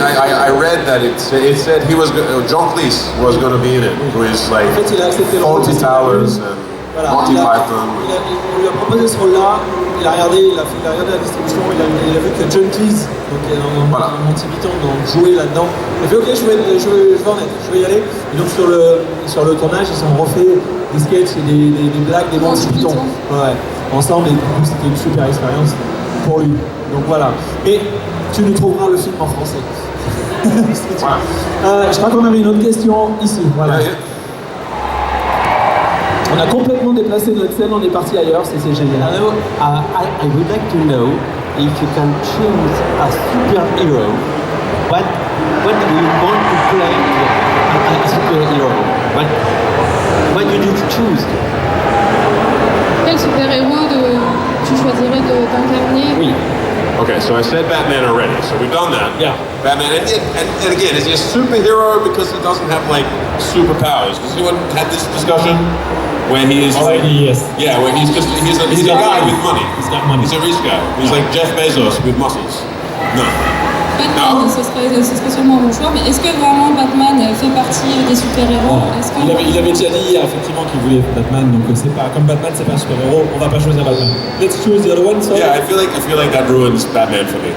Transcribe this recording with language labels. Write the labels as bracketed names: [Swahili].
[English] I read that it said he was John Cleese was going to be in it, who is like [French] en fait, il a accepté le rôle. [English] Faulty Towers and [French] Voilà, [English] Monty Python. [French] on lui a proposé ce rôle-là, il a regardé la distribution, il a vu que John Cleese, donc un Monty Python, jouait là-dedans. Il a fait ok, je vais en être, je vais y aller. Et donc sur le tournage, ils ont refait des sketchs et des blagues des Monty Python. Ouais, ensemble, et du coup c'était une super expérience pour lui. Donc voilà. Mais tu nous trouveras le film en français. Je crois qu'on avait une autre question ici. Voilà. On a complètement déplacé notre scène, on est parti ailleurs, c'est génial. [English] Hello, I would like to know if you can choose a superhero. What do you want to play a superhero? What did you choose? [French] Quel super-héros tu choisirais d'incarner? Oui. [English] Okay, so I said Batman already, so we've done that. Yeah. Batman, and again, is he a superhero because he doesn't have like superpowers? Does anyone have this discussion? Where he is like, yes. Yeah, where he's a guy with money. He's got money. He's a rich guy. He's like Jeff Bezos with muscles. No. [French] Batman, ce serait sûrement mon choix, mais est-ce que vraiment Batman fait partie des super-héros? Il avait déjà dit effectivement qu'il voulait Batman, donc c'est pas comme Batman, c'est pas un super-héros, on va pas choisir Batman. [English] Let's choose the other one. So. Yeah, I feel like that ruins Batman for me.